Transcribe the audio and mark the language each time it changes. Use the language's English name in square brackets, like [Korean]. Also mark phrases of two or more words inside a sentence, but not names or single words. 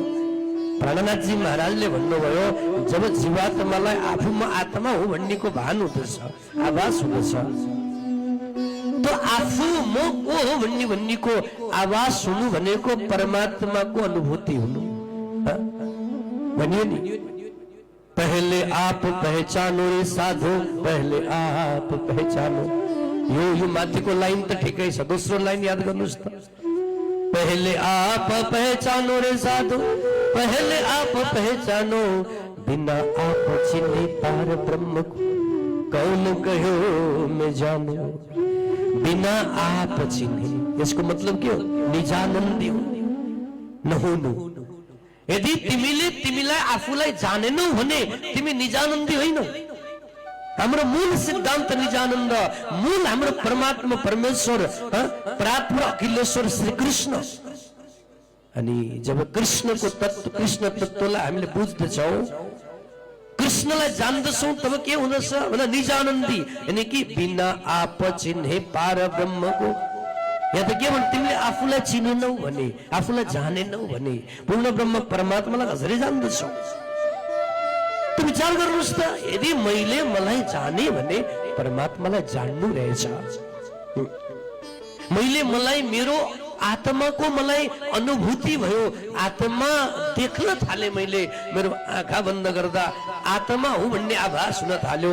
[Nepali] प्राणनाथ जी महाराजले भन्नुभयो, जब जीवात्मालाई आफूमा आत्मा हो भन्नेको भान हुँदछ, आभास हुँदछ, तो आफू म को हो भन्नेको आभास हुनु भनेको परमात्माको अनुभूति हुनु भनियो नि। [Hindi] पहले आप पहचानो रे साधु, पहले आप पहचानो। [Nepali] यो माथिको लाइन त ठिकै छ, दोस्रो लाइन याद गर्नुस् त। [Hindi] पहले आप पहचानो रे साधु, पहले आप पहचानो, बिना आप चिन्हे पार ब्रह्म को कौन कहो मैं जानू। बिना आप चिन्हे, [Nepali] यसको मतलब के हो? निजानन्दी नहुनु। यदि तिमीले तिमीलाई आफूलाई जानेनौ भने तिमी निजानन्दी होइनौ। हाम्रो मूल सिद्धान्त निजानन्द, मूल हाम्रो परमात्मा परमेश्वर परात्पर अखिलेश्वर श्री कृष्ण। अनि जब कृष्णको तत्व, कृष्ण तत्वलाई हामीले बुझ्दछौँ, कृष्णलाई जान्दछौँ, तब के हुँदछ भने निजानन्दी, [Hindi] यानी कि बिना आप चिन्हे पार ब्रह्मको। [Nepali] या त के भन्छ, तिमीले आफूलाई चिनेनौ भने, आफूलाई जानेनौ भने पूर्ण ब्रह्म परमात्मालाई कसरी जान्दछौ? त विचार गर्नुहोस् त, यदि मैले मलाई जाने भने परमात्मालाई जान्नु रहेछ। मैले मलाई मेरो आत्माको मलाई अनुभूति भयो, आत्मा देख्न थाले, मैले मेरो आँखा बन्द गर्दा आत्मा हो भन्ने आभास हुन थाल्यो।